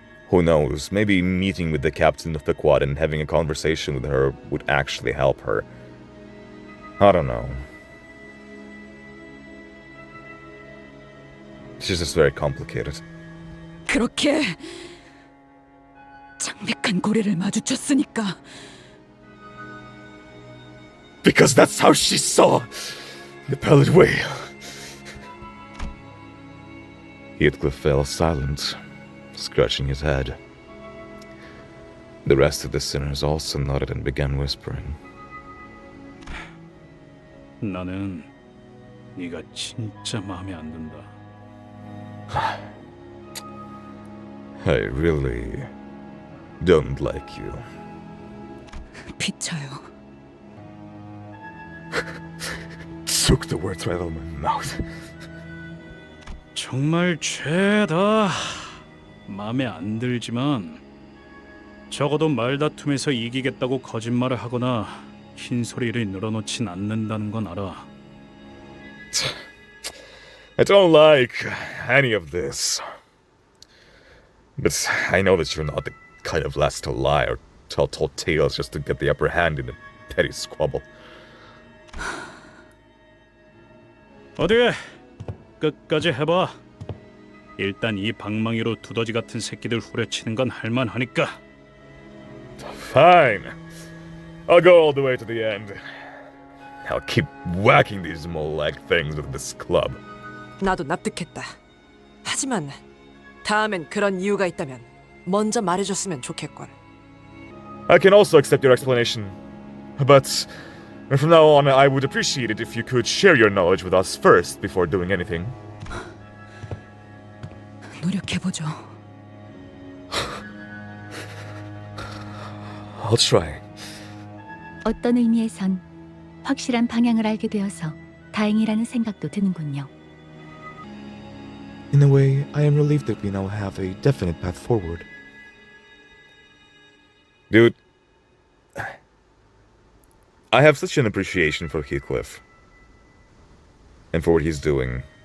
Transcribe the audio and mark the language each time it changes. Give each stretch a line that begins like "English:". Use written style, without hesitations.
English: Who knows, maybe meeting with the captain of the quad and having a conversation with her would actually help her. I don't know. She's just very complicated.
Korean: 그렇게 창백한 고래를 마주쳤으니까.
English: Because that's how she saw the Pallid whale. Heathcliff fell silent, scratching his head. The rest of the sinners also nodded and began whispering.
Korean: 나는 네가 진짜 마음에 안 든다.
English: I really don't like you.
Korean: 비쳐요.
English: Took the words right out of my mouth.
Korean: 정말 죄다. 마음에 안 들지만 적어도 말다툼에서 이기겠다고 거짓말을 하거나 흰소리를 늘어놓진 않는다는 건 알아.
English: I don't like any of this. But I know that you're not the kind of lass to lie or tell tall tales just to get the upper hand in a petty squabble.
Korean: 어디 끝까지 해봐. 일단 이 방망이로 두더지 같은 새끼들 후려치는 건 할만하니까.
English: Fine. I'll go all the way to the end. I'll keep whacking these mole-like things with this club.
Korean: 나도 납득했다. 하지만 다음엔 그런 이유가 있다면 먼저 말해줬으면 좋겠군.
English: I can also accept your explanation. But from now on, I would appreciate it if you could share your knowledge with us first before doing anything.
Korean: 노력해보죠.
English: I'll try.
Korean: 어떤 의미에선 확실한 방향을 알게 되어서 다행이라는 생각도 드는군요.
English: In a way, I am relieved that we now have a definite path forward. Dude, I have such an appreciation for Heathcliff. And for what he's doing.